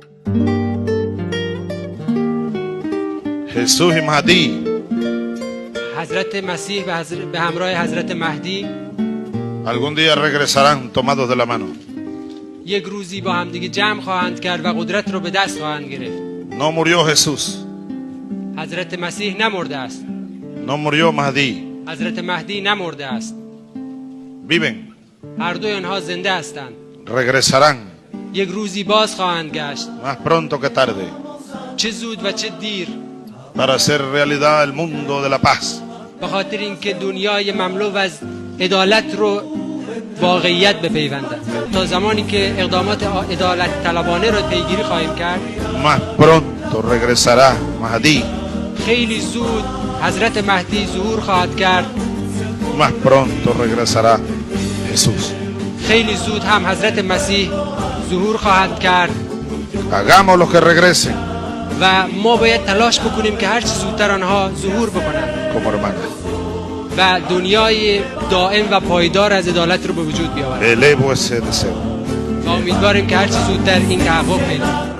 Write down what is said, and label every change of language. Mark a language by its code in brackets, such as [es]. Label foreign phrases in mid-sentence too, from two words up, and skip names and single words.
[es] Jesús y Mahdi [fa] حضرت مسیح به همراه حضرت مهدی [es] algún día regresarán tomados de la mano. [fa] یک روزی با هم دیگه جمع خواهند کرد و قدرت رو به دست خواهند گرفت. [es] No murió Jesús, [fa] حضرت مسیح نمرده است. [es] no murió Mahdi. [fa] حضرت مهدی نمرده است. [es] Viven, [fa] هر دوی آنها زنده هستند. [es] regresarán [fa] یک روزی باز خواهند گشت، [es] más pronto que tarde [fa] چه زود و چه دیر، [es] para hacer realidad el mundo de la paz. [fa] به خاطر اینکه دنیای مملو از عدالت رو واقعیت بپیوندند. تا زمانی که اقدامات عدالت طلبانه رو پیگیری خواهیم کرد، [es] Más pronto regresará Mahdi, [fa] خیلی زود حضرت مهدی ظهور خواهد کرد. [es] más pronto regresará Jesús. [fa] خیلی زود هم حضرت مسیح ظهور خواهد کرد [es] Hagamos lo que regresen [fa] و ما باید تلاش بکنیم که هرچی زودتر آنها ظهور بکنند [es] como hermanas. [fa] و دنیای دائم و پایدار از عدالت رو به وجود بیاورند. [es] Elevo ese deseo. [fa] و امیدواریم که هرچی زودتر این تحقق پیدا کنه.